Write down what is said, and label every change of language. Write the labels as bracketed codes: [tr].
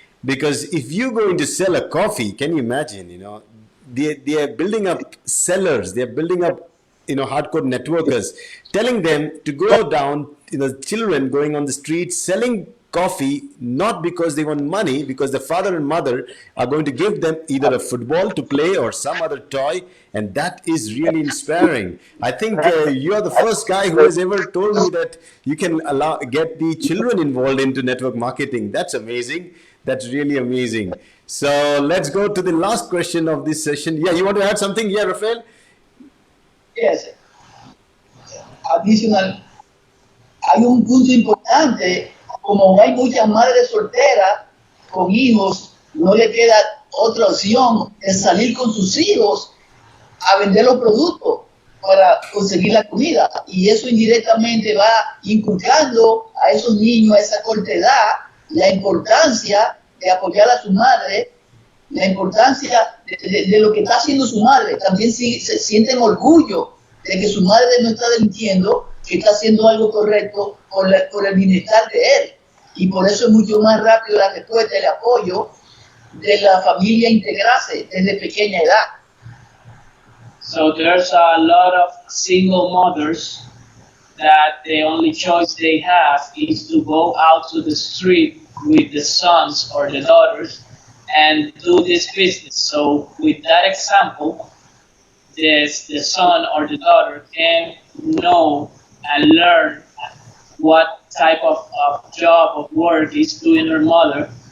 [en] Because if you're going to sell a coffee, can you imagine? They are building up sellers, they are building up hardcore networkers, telling them to go down, children going on the streets selling coffee, not because they want money, because the father and mother are going to give them either a football to play or some other toy, and that is really inspiring. I think you are the first guy who has ever told me that you can get the children involved into network marketing. That's amazing. That's really amazing. So let's go to the last question of this session. Yeah, you want to add something? Yeah, Rafael? Yes. [es] Adicional, hay un punto importante, como hay muchas madres solteras con hijos, no le queda otra opción de salir con sus hijos a vender los productos para conseguir la comida. Y eso indirectamente va inculcando a esos niños, a esa corta edad, la importancia de apoyar a su madre, la importancia de lo que está haciendo su madre. También se sienten orgullo de que su madre no está mintiendo, que está haciendo algo correcto por el bienestar de él. Y por eso es mucho más rápido la respuesta y el apoyo de la familia integrarse desde pequeña edad. [en] So there's a lot of single mothers that the only choice they have is to go out to the street with the sons or the daughters and do this business. So with that example, the son or the daughter can know and learn what type of job of work is doing her mother.